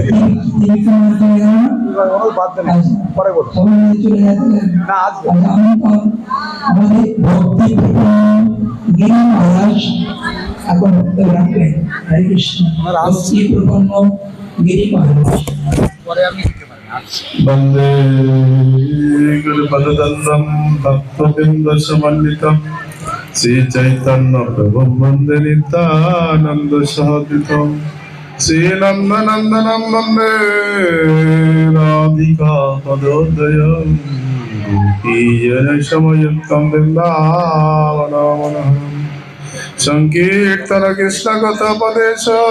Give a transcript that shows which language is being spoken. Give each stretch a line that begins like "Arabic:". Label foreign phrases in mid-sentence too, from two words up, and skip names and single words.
Bangla: আমাদের ভক্তি গিরি মহারাজ এখন বক্তব্য রাখবেন। হরে কৃষ্ণ। ভক্তি প্রপন্ন গিরি মহারাজ।
Sanskrit: वन्दे गुरुपददन्दं भक्तबिन्दसमन्वितं श्रीचैतन्यप्रभुं वन्दे नित्यानन्दसहोदितं श्रीनन्दनन्दनं वन्दे राधिका पदोदयं गोपीजनसमयुक्तं वृन्दावनमनः संकीर्तन कृष्ण कथापदेश